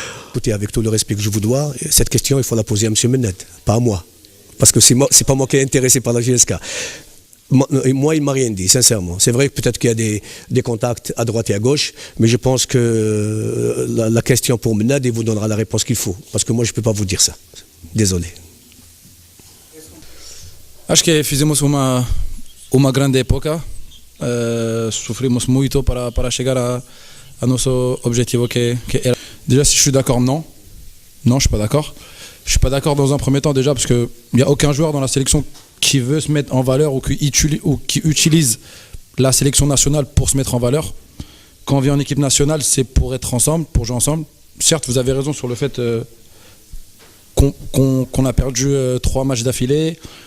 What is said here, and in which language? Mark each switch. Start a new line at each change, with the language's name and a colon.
French: Écoutez, avec tout le respect que je vous dois, cette question, il faut la poser à M. Menet, pas à moi. Parce que c'est pas moi qui est intéressé par la GSK. Moi, il ne m'a rien dit, sincèrement. C'est vrai que peut-être qu'il y a des contacts à droite et à gauche, mais je pense que la question pour Menet, il vous donnera la réponse qu'il faut. Parce que moi, je ne peux pas vous dire ça. Désolé.
Portuguese: Acho que fizemos uma grande época, sofrimos muito para chegar a nosso objetivo que era.
French: Déjà, si je suis d'accord, non, je ne suis pas d'accord. Je ne suis pas d'accord dans un premier temps déjà parce qu'il n'y a aucun joueur dans la sélection qui veut se mettre en valeur ou qui utilise la sélection nationale pour se mettre en valeur. Quand on vient en équipe nationale, c'est pour être ensemble, pour jouer ensemble. Certes, vous avez raison sur le fait qu'on a perdu 3 matchs d'affilée.